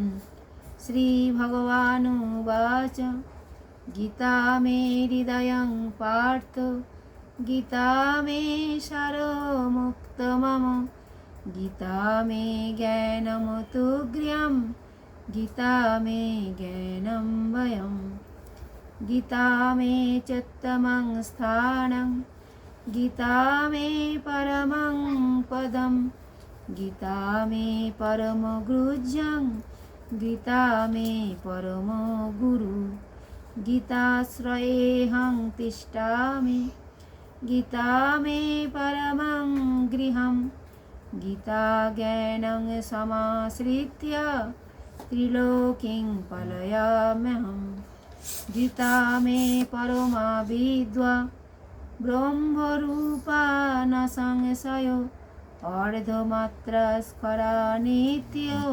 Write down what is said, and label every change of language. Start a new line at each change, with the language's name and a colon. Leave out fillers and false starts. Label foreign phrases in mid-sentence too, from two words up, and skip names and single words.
Sanskrit: শ্রীভগবানুবাচ গীতা মে হৃদয়ং পার্থ গীতা মে সারমুক্ত মম গীতা মে জ্ঞানমতুগ্র্যম গীতা মে জ্ঞানম বয়ম গীতা মে চোত্তমং স্থানং গীতা মে পরমং পদম গীতা মে পরম গুহ্যং গীতা মে পরম গুরু গীতাশ্রয়েহং তিষ্ঠামি গীতা মে পরমং গৃহম গীতা জ্ঞানং সমাশ্রিত্য ত্রিলোকিং পলয়াম্যহম গীতা মে পরমা বিদ্যা ব্রহ্মরূপা ন সংশয় অর্ধমাত্রা স্খরা নিত্য